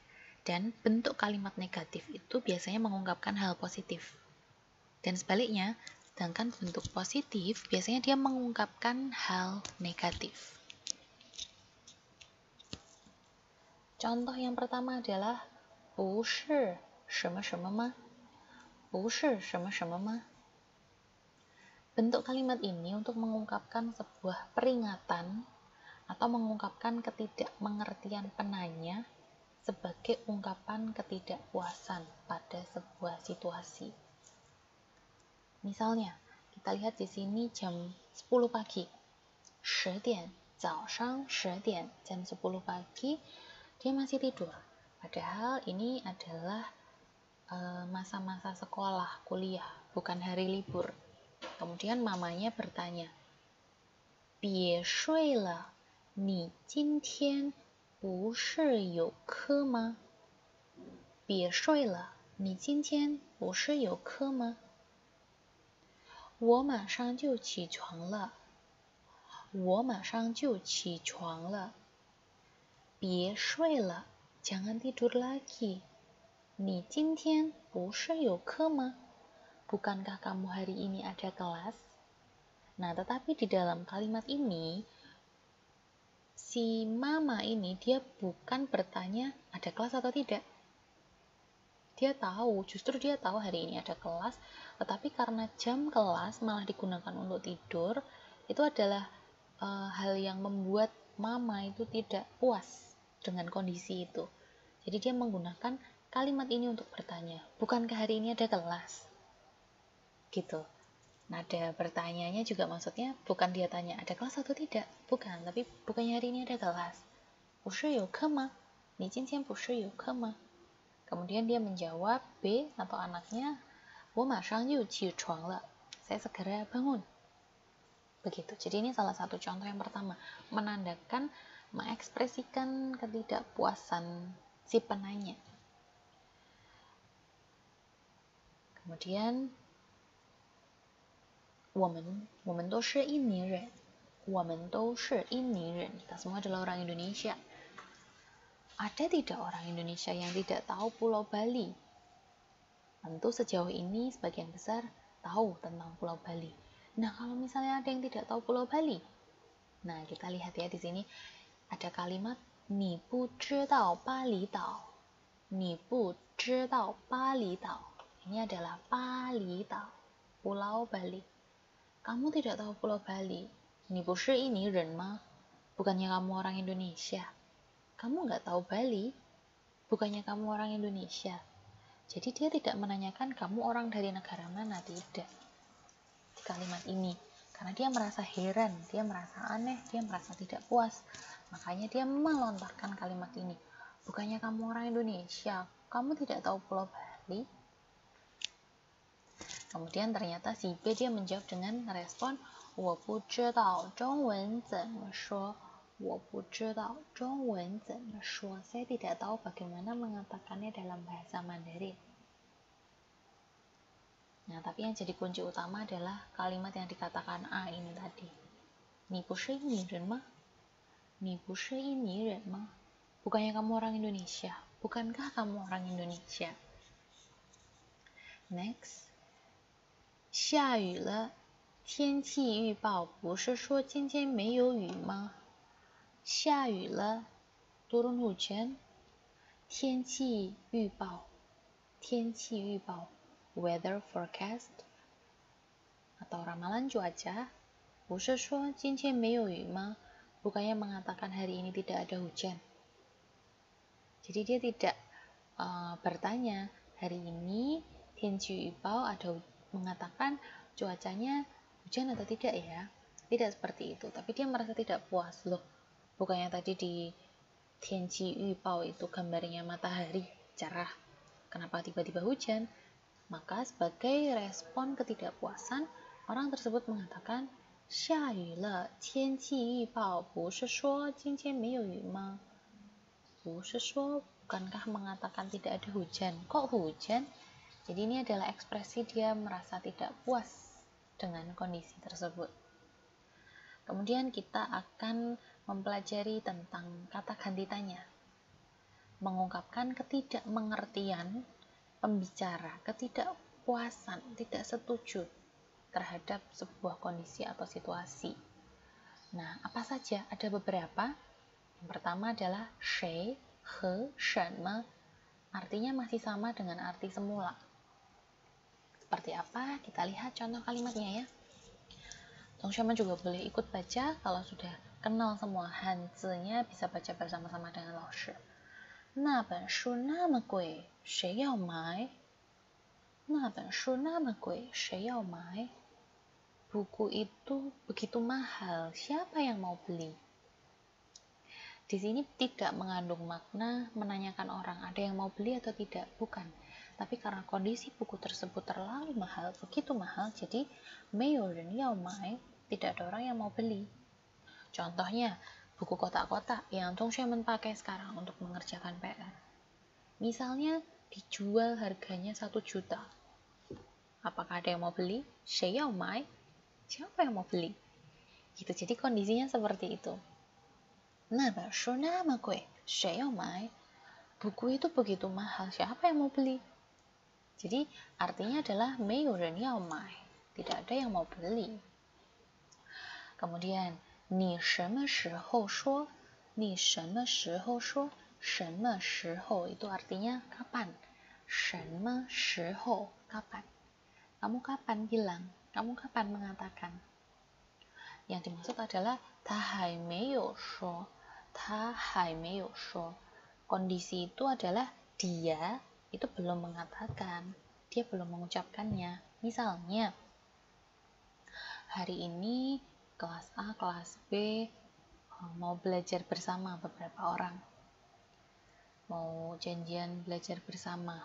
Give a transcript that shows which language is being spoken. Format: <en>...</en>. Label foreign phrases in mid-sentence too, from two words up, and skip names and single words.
<id>Dan bentuk kalimat negatif itu biasanya mengungkapkan hal positif. Dan sebaliknya, Sedangkan bentuk positif biasanya dia mengungkapkan hal negatif. Contoh yang pertama adalah</id> <zh>不是什么什么吗？不是什么什么吗？</zh> <id>Bentuk kalimat ini untuk mengungkapkan sebuah peringatan atau mengungkapkan ketidakmengertian penanya sebagai ungkapan ketidakpuasan pada sebuah situasi. Misalnya, kita lihat di sini jam 10 pagi.</id> <zh>10 点, 早上10点,</zh> <id>jam 10 pagi, dia masih tidur. Padahal ini adalah masa-masa sekolah, kuliah, bukan hari libur. Kemudian mamanya bertanya,</id> <zh>别睡了，你今天不是有课吗？别睡了，你今天不是有课吗？我马上就起床了，我马上就起床了。别睡了，</zh> <id>jangan tidur lagi.</id> <zh>你今天不是有课吗？</zh> <id>Bukankah kamu hari ini ada kelas? Nah, tetapi di dalam kalimat ini, si mama ini dia bukan bertanya ada kelas atau tidak. Dia tahu, justru dia tahu hari ini ada kelas, tetapi karena jam kelas malah digunakan untuk tidur, itu adalah hal yang membuat mama itu tidak puas dengan kondisi itu. Jadi dia menggunakan kalimat ini untuk bertanya, bukankah hari ini ada kelas? Gitu. Nada bertanyanya juga maksudnya bukan dia tanya ada kelas atau tidak, bukan, tapi bukannya hari ini ada kelas.</id> <zh>不是有课吗？你今天不是有课吗？</zh> <id>Kemudian dia menjawab, B atau anaknya,</id> <zh>我马上就起床了,</zh> <id>saya segera bangun. Begitu. Jadi ini salah satu contoh yang pertama, menandakan, mengekspresikan ketidakpuasan si penanya.</id> <zh>Kemudian 我们都是印尼人，我们都是印尼人,</zh> <id>kita semua adalah orang Indonesia. Ada tidak orang Indonesia yang tidak tahu Pulau Bali? Tentu sejauh ini sebagian besar tahu tentang Pulau Bali. Nah, kalau misalnya ada yang tidak tahu Pulau Bali, nah kita lihat ya di sini ada kalimat</id> <zh>你不知道巴厘岛，你不知道巴厘岛.</zh> <id>Ini adalah 巴厘岛, Pulau Bali. Kamu tidak tahu Pulau Bali?</id> <zh>你不是印尼人吗?</zh> <id>Bukannya kamu orang Indonesia? Kamu nggak tahu Bali? Bukannya kamu orang Indonesia? Jadi dia tidak menanyakan kamu orang dari negara mana, tidak. Di kalimat ini. Karena dia merasa heran, dia merasa aneh, dia merasa tidak puas. Makanya dia melontarkan kalimat ini. Bukannya kamu orang Indonesia? Kamu tidak tahu Pulau Bali? Kemudian ternyata si B dia menjawab dengan respon</id> <zh>我不知道中文怎么说我不知道中文怎么说</zh> <id>saya tidak tahu bagaimana mengatakannya dalam bahasa Mandarin. Nah, tapi yang jadi kunci utama adalah kalimat yang dikatakan A ini tadi.</id> <zh>你不是印尼人吗？你不是印尼人吗？</zh> <id>Bukannya kamu orang Indonesia? Bukankah kamu orang Indonesia? Next.</id> <zh>下雨了，天气预报不是说今天没有雨吗？下雨了</zh> <id>，turun hujan. 天气预报，</id> <en>weather forecast</en> <id>atau ramalan cuaca.</id> <zh>不是说今天没有雨吗？</zh> <id>Bukannya mengatakan hari ini tidak ada hujan. Jadi dia tidak bertanya hari ini 天气预报 ada mengatakan cuacanya hujan atau tidak ya. Tidak seperti itu, tapi dia merasa tidak puas loh. Bukannya tadi di 天气预报 itu gambarnya matahari cerah, kenapa tiba-tiba hujan? Maka sebagai respon ketidakpuasan, orang tersebut mengatakan</id> <zh>下雨了，天气预报不是说今天没有雨吗？不是说</zh> <id>bukankah mengatakan tidak ada hujan? Kok hujan? Jadi ini adalah ekspresi dia merasa tidak puas dengan kondisi tersebut. Kemudian kita akan mempelajari tentang kata ganti tanya. Mengungkapkan ketidakmengertian pembicara, ketidakpuasan, tidak setuju terhadap sebuah kondisi atau situasi. Nah, apa saja? Ada beberapa. Yang pertama adalah</id> <zh>谁 和什么.</zh> <id>Artinya masih sama dengan arti semula. Seperti apa? Kita lihat contoh kalimatnya ya. Teman-teman juga boleh ikut baca. Kalau sudah kenal semua hanzi-nya, bisa baca bersama-sama dengan 老师.</id> <zh>那本书那么贵，谁要买？那本书那么贵，谁要买？</zh> <id>Buku itu begitu mahal, siapa yang mau beli? Di sini tidak mengandung makna menanyakan orang ada yang mau beli atau tidak, bukan. Tapi karena kondisi buku tersebut terlalu mahal, begitu mahal, jadi</id> <zh>没有人要买,</zh> <id>tidak ada orang yang mau beli. Contohnya, buku kotak-kotak yang teman-teman pakai sekarang untuk mengerjakan PR. Misalnya dijual harganya 1 juta. Apakah ada yang mau beli?</id> <zh>谁要买?</zh> <id>Siapa yang mau beli? Gitu, jadi kondisinya seperti itu.</id> <zh>那本书那么贵，谁要买?</zh> <id>Buku itu begitu mahal, siapa yang mau beli? Jadi artinya adalah</id> <zh>没有人要买,</zh> <id>tidak ada yang mau beli.</id> <zh>Kemudian 你什么时候说? 你什么时候说? 什么时候</zh> <id>itu artinya kapan. 什么时候 kapan. Kamu kapan bilang? Kamu kapan mengatakan? Yang dimaksud adalah</id> <zh>他还没有说. 他还没有说.</zh> <id>Kondisi itu adalah dia itu belum mengatakan, dia belum mengucapkannya. Misalnya, hari ini kelas A, kelas B mau belajar bersama beberapa orang. Mau janjian belajar bersama.</id>